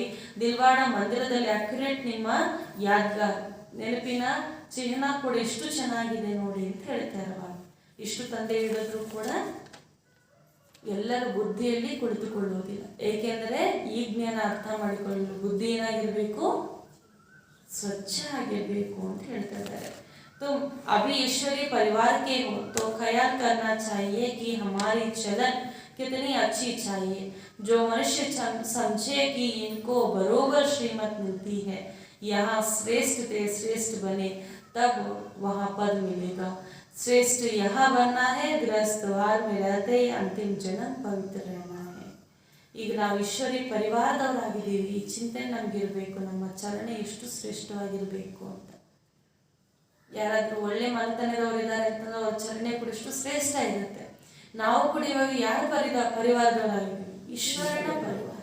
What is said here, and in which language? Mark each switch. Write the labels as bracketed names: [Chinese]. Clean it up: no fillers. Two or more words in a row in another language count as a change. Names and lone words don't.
[Kannada] ದಿಲ್ವಾಡ ಮಂದಿರದಲ್ಲಿ ಅಕ್ಯುರೇಟ್ ನಿಮ್ಮ ಯಾದ್ಗಾರ್, ನೆನಪಿನ ಚಿಹ್ನ ಕೂಡ ಎಷ್ಟು ಚೆನ್ನಾಗಿದೆ ನೋಡಿ ಅಂತ ಹೇಳ್ತಾರೆ ಬಾಬಾ. ಇಷ್ಟು ತಂದೆ ಹೇಳಿದ್ರು ಕೂಡ ಎಲ್ಲರ ಬುದ್ಧಿಯಲ್ಲಿ ಕುಳಿತುಕೊಳ್ಳುವುದಿಲ್ಲ. ಏಕೆಂದರೆ ಈ ಜ್ಞಾನ ಅರ್ಥ ಮಾಡಿಕೊಳ್ಳಲು ಬುದ್ಧಿ ಏನಾಗಿರಬೇಕು, ಸ್ವಚ್ಛ ಆಗಿರಬೇಕು ಅಂತ ಹೇಳ್ತಾ ಇದ್ದಾರೆ. [Hindi] तुम अभी ईश्वरीय परिवार के हो तो ख्याल करना चाहिए कि हमारी चलन कितनी अच्छी चाहिए। जो मनुष्य समझे कि इनको बरोबर श्रीमत मिलती है, यहाँ श्रेष्ठ थे श्रेष्ठ बने, तब वहाँ पद मिलेगा। श्रेष्ठ यहाँ बनना है, गृहस्थवार में रहते ही अंतिम जन्म पवित्र रहना है। [Kannada] ಈಗ ನಾವು ಈಶ್ವರಿ ಪರಿವಾರದವರಾಗಿದ್ದೀವಿ, ಈ ಚಿಂತನೆ ನಮಗಿರಬೇಕು, ನಮ್ಮ ಚಲನೆ ಎಷ್ಟು ಶ್ರೇಷ್ಠವಾಗಿರಬೇಕು ಅಂತ. ಯಾರಾದರೂ ಒಳ್ಳೆ ಮನೆತನದವರು ಇದ್ದಾರೆ ಅಂತಂದ್ರೆ ಅವ್ರ ಚಲನೆ ಕೂಡ ಎಷ್ಟು ಶ್ರೇಷ್ಠ ಇರುತ್ತೆ. ನಾವು ಕೂಡ ಇವಾಗ ಯಾರು ಪರಿವಾರದವರಾಗಿದ್ದೀವಿ, ಈಶ್ವರನ ಪರಿವಾರ.